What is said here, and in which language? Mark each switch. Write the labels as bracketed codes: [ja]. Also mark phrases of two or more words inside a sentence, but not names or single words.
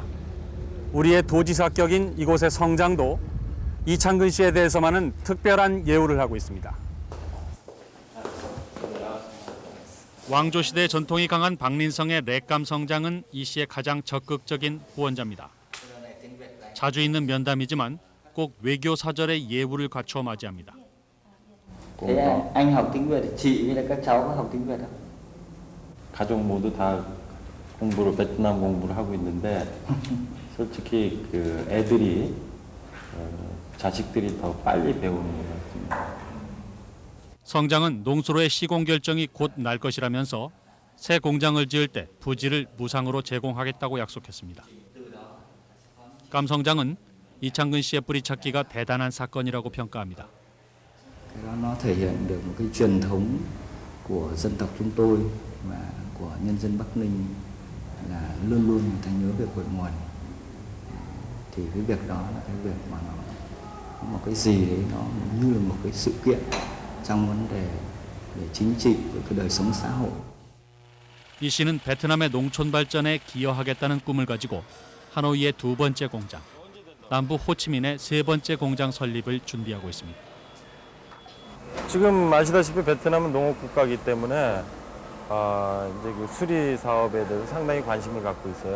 [ko] 우리의 도지사격인 이곳의 성장도 이창근 씨에 대해서만은 특별한 예우를 하고 있습니다. 왕조 시대의 전통이 강한 방린성의 렉감 성장은 이 씨의 가장 적극적인 후원자입니다. 자주 있는 면담이지만 꼭 외교 사절의 예우를 갖추어 맞이합니다. [vi] Thế anh học tiếng Việt, chị với là các cháu có học tiếng Việt không? [ko] 가족 모두 다 공부를 베트남 공부를 하고 있는데 솔직히 그 애들이 자식들이 더 빨리 배우는 것 같습니다. 성장은 농수로의 시공 결정이 곧 날 것이라면서 새 공장을 지을 때 부지를 무상으로 제공하겠다고 약속했습니다. 감성장은 이창근 씨의 뿌리찾기가 대단한 사건이라고 평가합니다. [vi] Cái đó nó thể hiện được một cái truyền thống của dân tộc chúng tôi và của nhân dân Bắc Ninh là luôn luôn người ta nhớ về cội nguồn. Thì cái việc đó là cái việc mà nó một cái gì đấy nó như là một cái sự kiện trong vấn đề về chính trị của cái đời sống xã hội. [ko] 이 씨는 베트남의 농촌 발전에 기여하겠다는 꿈을 가지고 하노이의 2번째 공장, 남부 호치민의 3번째 공장 설립을 준비하고 있습니다. 지금 아시다시피 베트남은 농업 국가이기 때문에 이제 그 수리 사업에 대해서 상당히 관심을 갖고 있어요.